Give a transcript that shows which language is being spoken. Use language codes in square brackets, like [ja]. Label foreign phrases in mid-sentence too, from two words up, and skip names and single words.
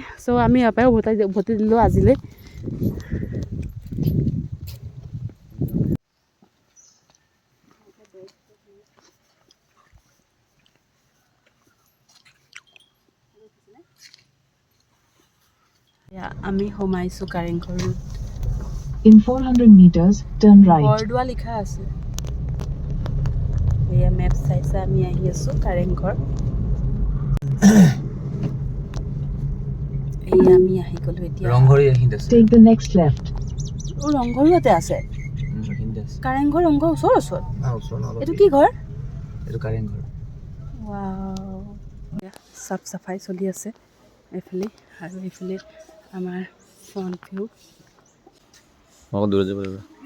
[as] চ' আমি ইয়াৰ পৰাই উভতি দিলোঁ আজিলৈ। আমি সোমাইছোঁ কাৰেংঘৰত। [en] In 400 meters, turn right. [as] বৰদোৱা লিখা আছে। এয়া মেপ চাইছে আমি আহি আছোঁ কাৰেংঘৰ। এয়া আমি আহি গ'লোঁ এতিয়া। ৰংঘৰ এইখিনিত আছে। [en] Take the next left. [as] ৰংঘৰ ইয়াতে আছে। কাৰেংঘৰ ৰংঘৰ ওচৰত। এইটো কি ঘৰ? এইটো কাৰেংঘৰ। ৱাও, [hi] साफ़ सफ़ाई [as] চলি আছে এইফালে। আৰু এইফালে আমাৰ [en] front view. [as] দূৰত যাব লাগিব।